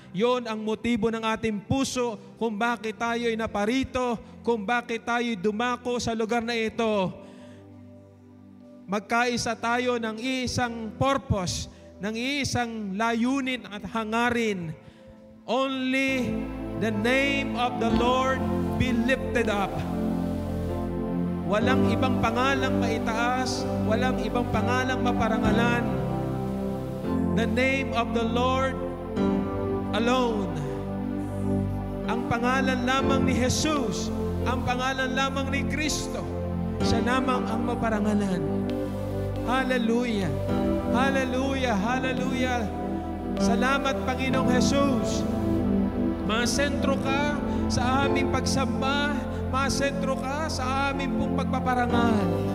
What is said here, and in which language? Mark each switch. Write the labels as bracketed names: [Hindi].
[Filipino] Yon ang motibo ng ating puso kung bakit tayo'y naparito, kung bakit tayo'y dumako sa lugar na ito. Magkaisa tayo ng isang purpose, ng isang layunin at hangarin. [English] Only the name of the Lord be lifted up. [Filipino] Walang ibang pangalang maitaas, walang ibang pangalang maparangalan [English] The name of the Lord alone. [Filipino] Ang pangalan lamang ni Jesus, ang pangalan lamang ni Kristo, siya lamang ang maparangalan. Hallelujah! Hallelujah! Hallelujah! Salamat, Panginoong Jesus. Masentro ka sa aming pagsamba, masentro ka sa aming pong pagpaparangal.